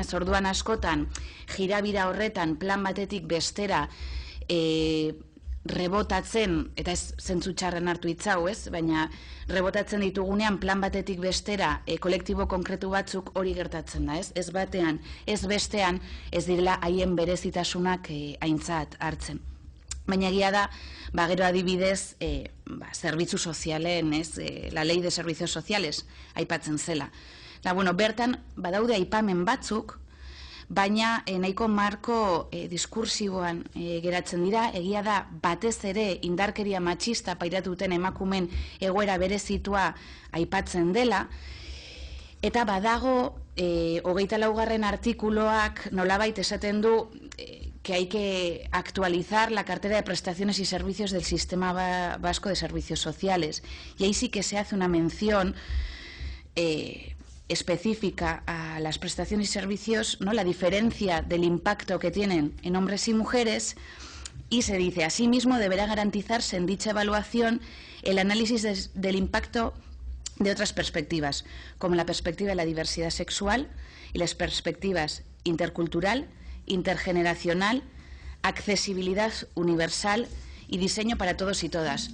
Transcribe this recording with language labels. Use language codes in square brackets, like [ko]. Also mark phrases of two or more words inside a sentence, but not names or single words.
[eu] Orduan askotan jirabira horretan plan batetik bestera rebotatzen, eta ez zentzu txarren hartu hitzau, baina rebotatzen ditugunean plan batetik bestera kolektibo konkretu batzuk hori gertatzen da, ez batean, ez bestean, ez direla haien berezitasunak aintzat hartzen. Baina egia da, gero adibidez, zerbitzu sozialen, [es] la ley de servicios sociales, [eu] aipatzen zela. Bertan, badaude aipamen batzuk, baina nahiko marko diskursiboan geratzen dira, egia da batez ere indarkeria matxista pairatuten emakumen egoera berezitua aipatzen dela, eta badago 24. artikuloak nolabait esaten du [es] que hay que actualizar la cartera de prestaciones y servicios del Sistema Vasco de Servicios Sociales, y ahí sí que se hace una mención específica a las prestaciones y servicios, la diferencia del impacto que tienen en hombres y mujeres, y se dice, asimismo deberá garantizarse en dicha evaluación el análisis del impacto de otras perspectivas, como la perspectiva de la diversidad sexual y las perspectivas intercultural, intergeneracional, accesibilidad universal y diseño para todos y todas.